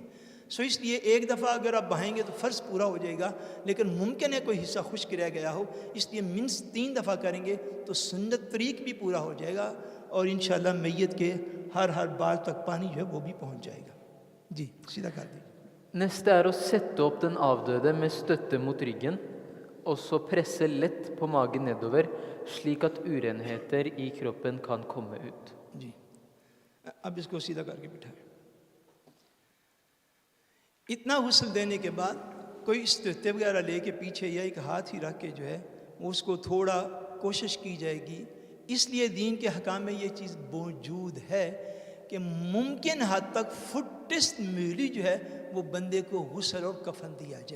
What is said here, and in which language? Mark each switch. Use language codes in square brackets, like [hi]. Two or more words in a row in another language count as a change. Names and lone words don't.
[ur] سو اس لیے ایک دفعہ اگر آپ بہائیں گے تو فرض پورا ہو جائے گا، لیکن ممکن ہے کوئی حصہ خشک رہ گیا ہو، اس لیے منس 3 دفعہ کریں گے تو سنت طریق بھی پورا ہو جائے گا، اور انشاءاللہ میت کے ہر بال تک پانی جو ہے وہ بھی پہنچ جائے گا۔ جی سیدھا کر دیجیے۔ [no] Neste er å sette opp den avdøde med støtte mot ryggen, og så presse lett på magen nedover, slik at urenheter i kroppen kan komme ut. [ur] جی اب اس کو سیدھا کر کے بٹھائیں۔ اتنا غسل دینے کے بعد کوئی استطاعت وغیرہ لے کے پیچھے یا ایک ہاتھ ہی رکھ کے جو ہے اس کو تھوڑا کوشش کی جائے گی. اس لیے دین کے حکام میں یہ چیز موجود ہے کہ ممکن حد تک فٹسٹ میلی جو ہے وہ بندے کو غسل اور کفن دیا جائے.